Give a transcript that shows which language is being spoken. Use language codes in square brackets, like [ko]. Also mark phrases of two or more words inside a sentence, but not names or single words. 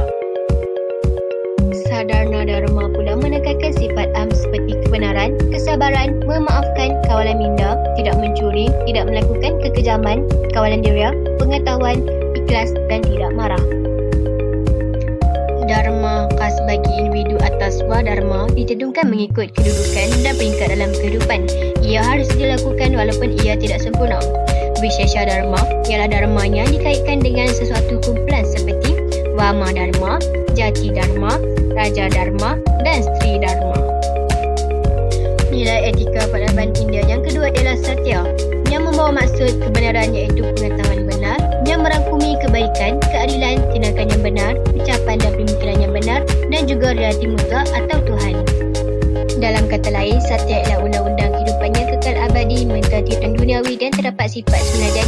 [ms] Sadharna dharma pula menekankan sifat seperti kebenaran, kesabaran, memaafkan, kawalan minda, tidak mencuri, tidak melakukan kekejaman, kawalan diria, pengetahuan, ikhlas dan tidak marah. Dharma khas bagi individu atas swadharma ditentukan mengikut kedudukan dan peringkat dalam kehidupan. Ia harus dilakukan walaupun ia tidak sempurna. Vishesha dharma ialah dharma yang dikaitkan dengan sesuatu kumpulan seperti Vama dharma, Jati dharma, Raja dharma dan Stri dharma. Nilai etika peradaban India yang kedua ialah satya, yang membawa maksud kebenaran iaitu pengetahuan benar, yang merangkumi kebaikan, keadilan, tindakan yang benar, ucapan dan pemikiran yang benar dan juga realiti mutlak atau Tuhan. Dalam kata lain, satya ialah undang-undang kehidupan yang kekal abadi, mentadbirkan duniawi dan terdapat sifat semula jadi.